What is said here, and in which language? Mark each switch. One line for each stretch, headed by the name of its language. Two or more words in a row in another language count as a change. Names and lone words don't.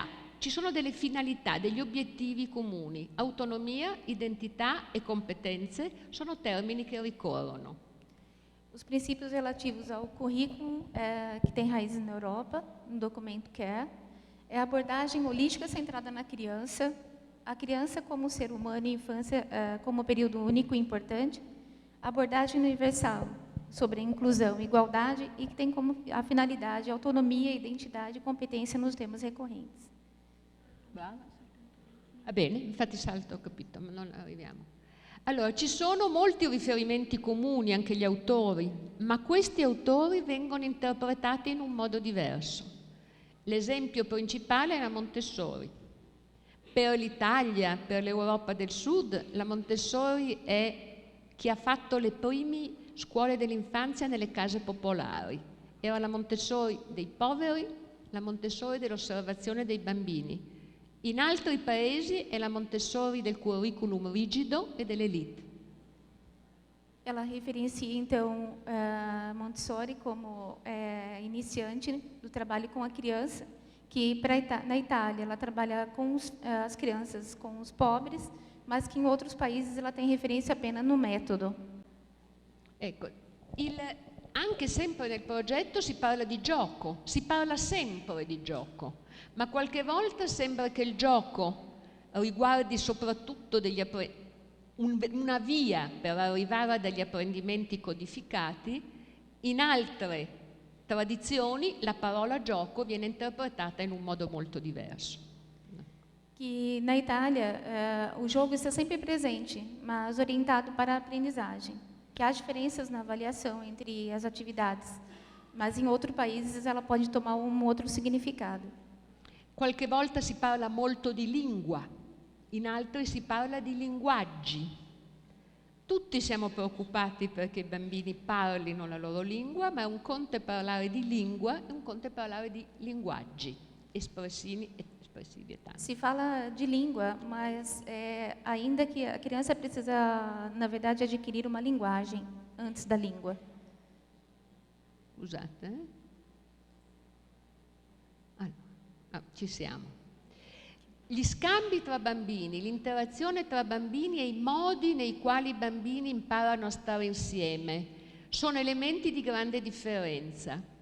Italian: Ci sono delle finalità, degli obiettivi comuni. Autonomia, identità e competenze sono termini che ricorrono.
Portuguese: Os princípios relativos ao currículo, que tem raízes na Europa, no documento quer, é a abordagem holística centrada na criança, a criança como ser humano e a infância como período único e importante, a abordagem universal sobre a inclusão e igualdade e que tem como a finalidade autonomia, identidade e competência nos temas recorrentes.
Italian: Va bene, infatti salto, ho capito, ma non arriviamo. Allora, ci sono molti riferimenti comuni, anche gli autori, ma questi autori vengono interpretati in un modo diverso. L'esempio principale è la Montessori. Per l'Italia, per l'Europa del Sud, la Montessori è chi ha fatto le prime scuole dell'infanzia nelle case popolari. Era la Montessori dei poveri, la Montessori dell'osservazione dei bambini. In altri paesi è la Montessori del curriculum rigido e dell'elite.
Portuguese: Ela referencia, então, Montessori como iniciante do trabalho com a criança, que na Itália ela trabalha com as crianças, com os pobres, mas que em outros países ela tem referência apenas no método.
Italian: Ecco, anche sempre nel progetto si parla di gioco, si parla sempre di gioco. Ma qualche volta sembra che il gioco riguardi soprattutto una via per arrivare a degli apprendimenti codificati. In altre tradizioni la parola gioco viene interpretata in un modo molto diverso.
Portuguese: Que na Itália o jogo está sempre presente, mas orientado para a aprendizagem. Que há diferenças na avaliação entre as atividades, mas em outros países ela pode tomar um outro significado.
Italian: Qualche volta si parla molto di lingua, in altri si parla di linguaggi. Tutti siamo preoccupati perché i bambini parlino la loro lingua, ma un conto è parlare di lingua e un conto è parlare di linguaggi espressivi e tanti.
Portuguese: Se fala de língua, mas ainda que a criança precisa, na verdade, adquirir uma linguagem antes da língua.
Italian: Scusate. Ci siamo. Gli scambi tra bambini, l'interazione tra bambini e i modi nei quali i bambini imparano a stare insieme sono elementi di grande differenza.